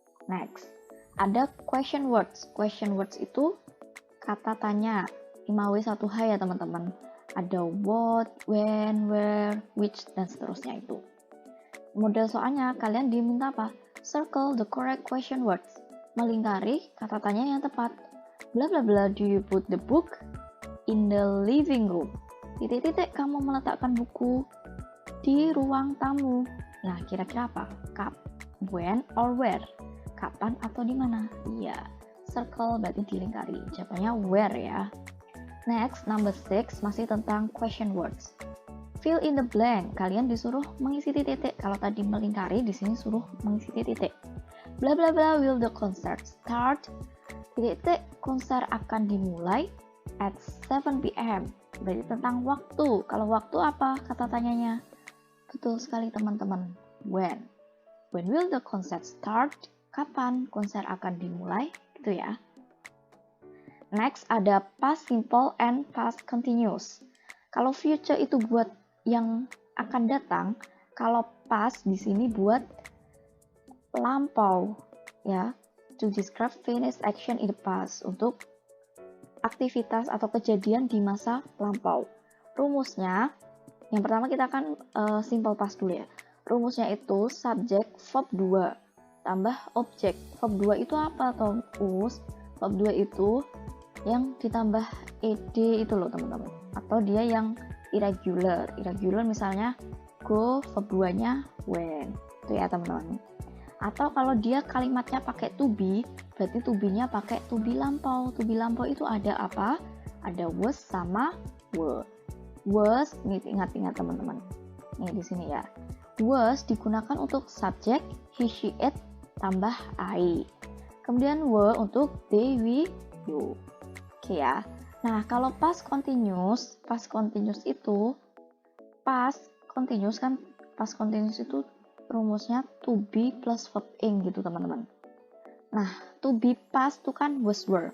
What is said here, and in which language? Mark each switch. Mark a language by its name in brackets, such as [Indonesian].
[Indonesian] Next, ada question words. Question words itu kata tanya 5W1H ya teman-teman. Ada what, when, where, which, dan seterusnya itu. Model soalnya kalian diminta apa? [English] Circle the correct question words. [Indonesian] Melingkari kata tanya yang tepat. [English] Bla bla bla, do you put the book in the living room? [Indonesian] Titik-titik, kamu meletakkan buku di ruang tamu. Nah, kira-kira apa? [English] When or where? [Indonesian] Kapan atau di mana? Iya, circle berarti dilingkari. Jawabannya [English] where ya. Next, number 6 [Indonesian] masih tentang [English] question words. Fill in the blank. [Indonesian] Kalian disuruh mengisi titik-titik. Kalau tadi melingkari, di sini suruh mengisi titik-titik. [English] Bla bla bla, will the concert start? [Indonesian] Titik-titik, konser akan dimulai [English] at 7 p.m. [Indonesian] Berarti tentang waktu. Kalau waktu apa kata tanyanya? Betul sekali teman-teman. When. [English] When will the concert start? [Indonesian] Kapan konser akan dimulai? Gitu ya. [English] Next [Indonesian] ada [English] past simple and past continuous. [Indonesian] Kalau future itu buat yang akan datang, kalau past di sini buat lampau ya. [English] To describe finished action in the past, [Indonesian] untuk aktivitas atau kejadian di masa lampau. Rumusnya, yang pertama kita akan simple past dulu ya. Rumusnya itu subject verb 2 tambah objek. Verb 2 itu apa toh? Verb 2 itu yang ditambah ed itu loh teman-teman. Atau dia yang irregular. Irregular misalnya go, verb 2-nya when. Itu ya teman-teman. Atau kalau dia kalimatnya pakai to be, berarti to be-nya pakai to be lampau. To be lampau itu ada apa? Ada was sama were. Was, nih ingat-ingat teman-teman. Nih di sini ya. Was digunakan untuk subjek he, she, it tambah I. Kemudian were untuk they, we, you. Oke ya. Nah, kalau past continuous itu past continuous itu rumusnya to be plus verb ing gitu teman-teman. Nah, to be past itu kan was, were.